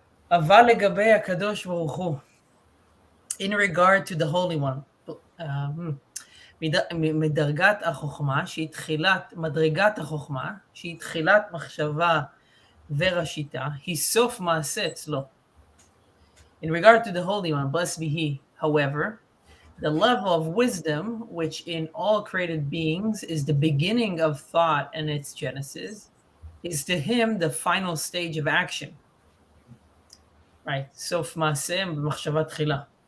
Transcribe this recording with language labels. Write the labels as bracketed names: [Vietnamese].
[Hebrew] אבל לגבי הקדוש ברוך הוא, [English] in regard to the Holy One, [Hebrew] מדרגת החוכמה, מדרגת החוכמה, שהיא תחילת מחשבה וראשיתה, היא סוף מעשה אצלו. [English] In regard to the Holy One, blessed be He, however, the level of wisdom, which in all created beings is the beginning of thought and its genesis, is to him the final stage of action. [Hebrew] Right, סוף מעשה במחשבה תחילה.